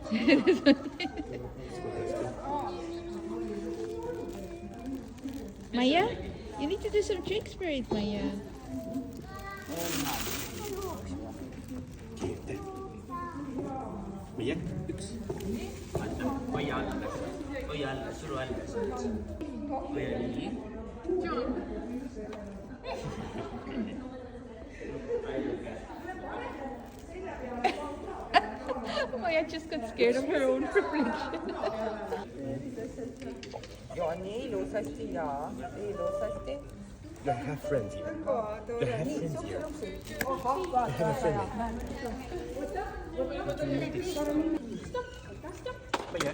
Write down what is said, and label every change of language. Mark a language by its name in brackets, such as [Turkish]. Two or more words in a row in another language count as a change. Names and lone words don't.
[English] Maya, you need to do some tricks for it, Maya. Mia, [Estonian] üks. Hoia alles. Hoia alles, suru alles. Hoia nii. [English] Maya just got scared of her own reflection. [Estonian] Ja, nii ilusasti ja ilusasti. [English] They have friends here. They have friends here. They have a friend. Mia.